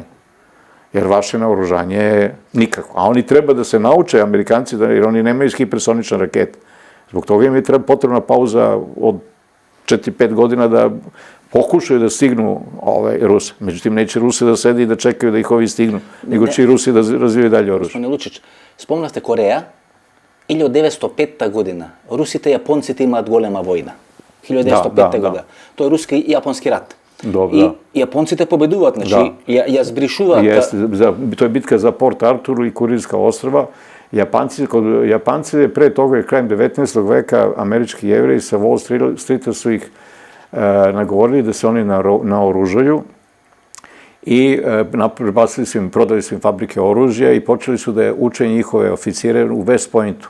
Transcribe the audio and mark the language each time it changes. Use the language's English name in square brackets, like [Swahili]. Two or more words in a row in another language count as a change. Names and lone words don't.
[Serbian] Jer vaše naoružanje je nikako. A oni treba da se nauče, Amerikanci, jer oni nemaju hipersonične rakete. Zbog toga im je potrebna pauza od 4-5 godina da pokušaju da stignu Ruse. Međutim, neće Rusi da sedi i da čekaju da ih ovi stignu, nego će i Rusi da razvijaju dalje oružje. [Macedonian] Gospodine Lučić, spomnaste Кореја, 1905 година. Русите и јапонците имаат голема војна. 1905 година. Тоа е руски и јапонски рат. И јапонците победуваат, значи ја збришуваат. [Serbian] To je bitka za Port Arturu i Kurilska ostrva. Japanci pre toga, krajem 19. veka, američki jevreji sa Wall Streeta su ih nagovorili da se oni naoružaju i prebacili su im, prodali su im fabrike oružja i počeli su da uče njihove oficire u West Pointu.